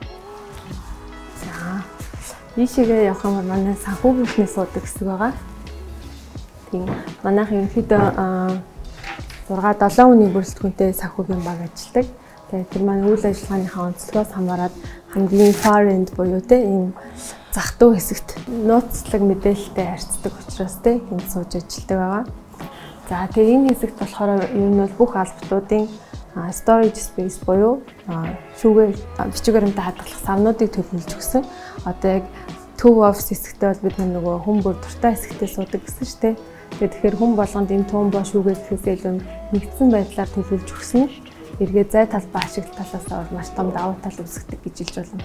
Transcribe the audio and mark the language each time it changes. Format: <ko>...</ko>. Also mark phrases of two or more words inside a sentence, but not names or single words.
<mn>За ийшээгээ явах юм бол манай санхүүгийнхний суудаг хэсэг байгаа. Тийм манайх ерөнхийдөө 6-7 хүний бүрэлдэхүүнтэй санхүүгийн баг ажилладаг. Тэгээд тэр маань үйл ажиллагааныхаа онцлогоос хамаарат хамгийн</mn> <en>far end</en> <mn>буюу те ийм зах дуу хэсэгт нууцлаг мэдээлэлтэй харьцдаг учраас те энд сууж ажилладаг байгаа. За тэгээ энэ хэсэгт болохоор ер нь бол бүх албатуудын</mn> <en>storage space</en> <mn>буюу шүүгээр бичиг баримтаа хадгалах савнуудыг төлөвлөж өгсөн. Одоо яг төв офис хэсэгтээ бол бид нөгөө хүн бүр дуртай хэсэгтээ суудаг гэсэн шүү дээ. Тэгэхээр хүн болгонд энэ туун боо шүүгээ гэхээс илүү нэгдсэн байдлаар төлөвлөж өгсөн нь эргээ зай талбай ашиглах талаас бол маш том давуу тал үүсгдэг гэж хэлж болно.</mn>